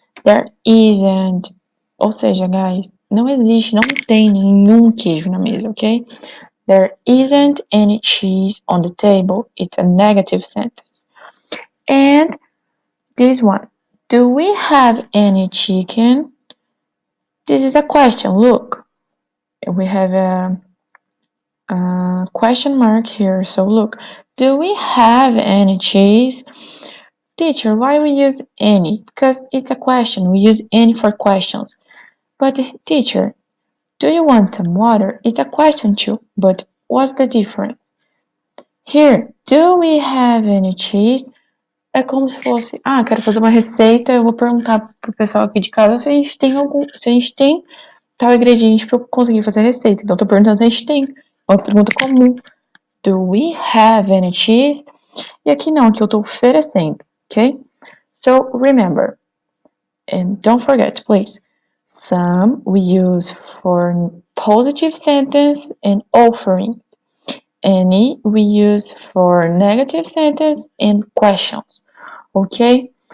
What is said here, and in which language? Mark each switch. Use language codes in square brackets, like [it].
[en] There isn't. [pt] Ou seja, guys, não existe, não tem nenhum queijo na mesa, ok? [en] There isn't any cheese on the table. It's a negative sentence. And this one. Do we have any chicken? This is a question. Look, we have a question mark here. So look, do we have any cheese? Teacher, why we use any? Because it's a question. We use any for questions. But teacher, do you want some water? It's a question too. But what's the difference? Here, do we have any cheese? [pt] É como se fosse, quero fazer uma receita, eu vou perguntar pro pessoal aqui de casa se a gente tem se a gente tem tal ingrediente para eu conseguir fazer a receita. Então, tô perguntando se a gente tem. É uma pergunta comum. [en] Do we have any cheese? [pt] E aqui não, aqui eu tô oferecendo, ok? [en] So, remember, and don't forget, please, some we use for positive sentence and offering. Any we use for negative sentence and questions. Okay?